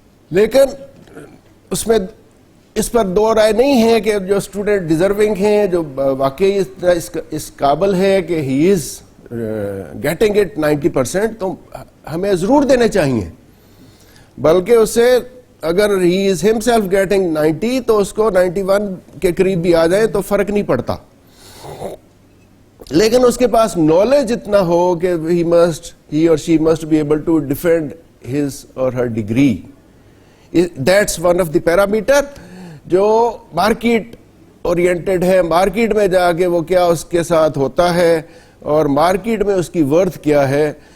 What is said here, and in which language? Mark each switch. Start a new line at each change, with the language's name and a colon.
Urdu: لیکن اس میں اس پر دو رائے نہیں ہے کہ جو اسٹوڈنٹ ڈیزرونگ ہیں, جو واقعی اس قابل ہے کہ
English: he is getting it 90%,
Urdu: تو ہمیں ضرور دینے چاہیے. بلکہ اسے اگر
English: he is himself getting 90
Urdu: تو اس کو 91 کے قریب بھی آ جائے تو فرق نہیں پڑتا. لیکن اس کے پاس نالج اتنا ہو کہ
English: he or she must be able to defend his or her degree. That's one of the parameter
Urdu: جو مارکیٹ اورینٹڈ ہے. مارکیٹ میں جا کے وہ کیا اس کے ساتھ ہوتا ہے اور مارکیٹ میں اس کی ورتھ کیا ہے.